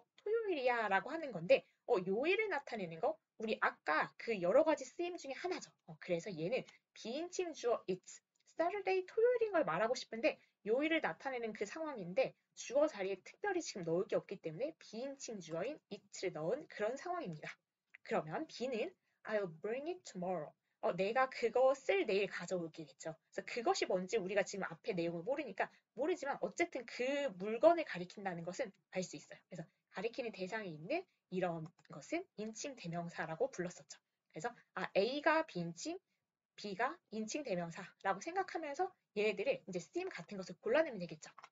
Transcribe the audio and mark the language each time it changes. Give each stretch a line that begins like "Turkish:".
Korean: 토요일이야 라고 하는 건데 요일을 나타내는 거 우리 아까 그 여러 가지 쓰임 중에 하나죠. 그래서 얘는 비인칭 주어
English: it's Saturday
Korean: 토요일인 걸 말하고 싶은데 요일을 나타내는 그 상황인데 주어 자리에 특별히 지금 넣을 게 없기 때문에 비인칭 주어인 it를 넣은 그런 상황입니다. 그러면 B는
English: I'll bring it tomorrow.
Korean: 내가 그것을 내일 가져올게겠죠. 그래서 그것이 뭔지 우리가 지금 앞에 내용을 모르지만 어쨌든 그 물건을 가리킨다는 것은 알 수 있어요. 그래서 가리키는 대상이 있는 이런 것은 인칭 대명사라고 불렀었죠. 그래서 A가 비인칭, B가 인칭 대명사라고 생각하면서 얘네들을 이제 쓰임 같은 것을 골라내면 되겠죠.